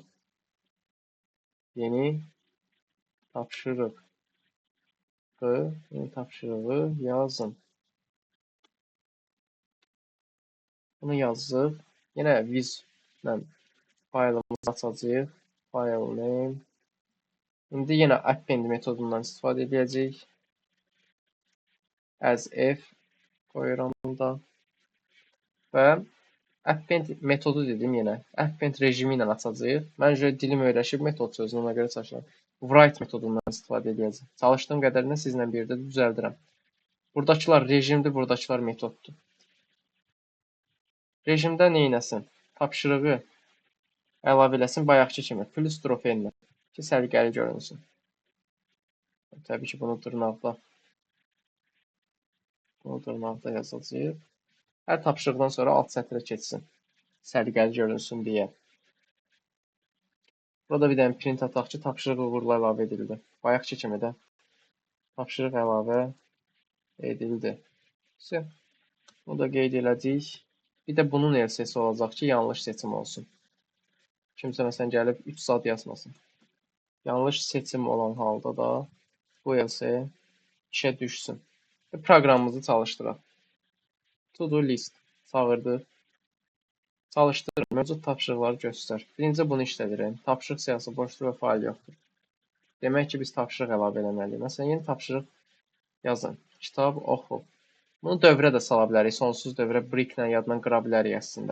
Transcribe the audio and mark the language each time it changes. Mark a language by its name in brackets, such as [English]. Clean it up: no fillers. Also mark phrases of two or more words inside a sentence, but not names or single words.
[Azerbaijani] Yeni tapşırıq. Yeni tapşırığı yazın. Bunu yazdıq. Yenə with-lə faylımızı açacağıq. [English] File name. [Azerbaijani] İndi yenə append metodundan istifadə edəcəyik. [English] As if [Azerbaijani] qoyuram da. Və append metodu dedim yenə. Append rejimi ilə açacağıq. Məncə dilim öyrəşib metod sözünü ona görə çalışıram. Write metodundan istifadə edəcəyik. Çalışdığım qədərini sizlə birdə düzəldirəm. Buradakılar rejimdir, buradakılar metoddur. Rejimdə neynəsin? Tapşırığı əlavə eləsin bayaqki kimi. [English] Plus drop-in [Azerbaijani] ki, səliqəli görünsün. Təbii ki, bunu dırnaqda yazacağıq. Hər tapşırıqdan sonra alt sətrə keçsin. Səliqəli görünsün deyə. Burada bir dənə print ataq ki, tapşırıq uğurla əlavə edildi. Bayaqki kimi də tapşırıq əlavə edildi. Bunu da qeyd eləyəcəyik. Bir də bunun else-si olacaq ki, yanlış seçim olsun. Kimsə məsələn gəlib 3 saat yazmasın. Yanlış seçim olan halda da bu else işə düşsün. Və proqramımızı çalışdıraq. [English] To-do list [Azerbaijani] çağırdıq. Çalışdır, mövcud tapşırıqları göstər. Birinci bunu işlədirik. Tapşırıq siyahısı boşdur və fayl yoxdur. Demək ki, biz tapşırıq əlavə etməliyik. Məsələn, yeni tapşırıq yazın. Kitab oxu. Bunu dövrə də sala bilərik. Sonsuz dövrə bricklə yaddan qıra bilərik əslində.